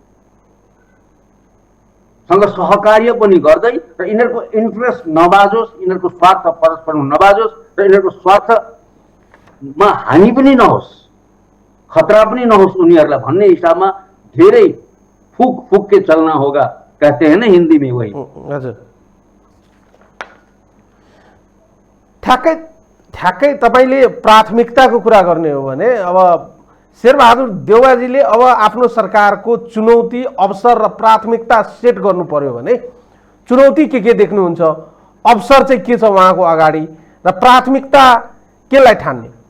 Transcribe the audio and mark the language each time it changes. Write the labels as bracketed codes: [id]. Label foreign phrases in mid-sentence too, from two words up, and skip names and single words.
[ne] सँग सहकार्य पनि गर्दै र यिनीहरूको इन्ट्रेस्ट नबाजोस्, यिनीहरूको स्वार्थ परस्पर नबाजोस् र यिनीहरूको स्वार्थमा हानि पनि नहोस्, खतरा पनि नहोस् उनीहरूलाई भन्ने हिसाबमा धेरै [hi] फुक के चलना होगा कहते हैं ना हिंदी में, वही। [ne] हजुर, ठ्याक्कै तपाईले प्राथमिकताको कुरा गर्ने हो भने अब शेरबहादुर देउवाजीले अब आफ्नो सरकारको चुनौती, अवसर र प्राथमिकता सेट गर्नु पर्यो भने चुनौती के देख्नुहुन्छ, अवसर चाहिँ के छ उहाँको अगाडि र प्राथमिकता केलाई ठान्ने?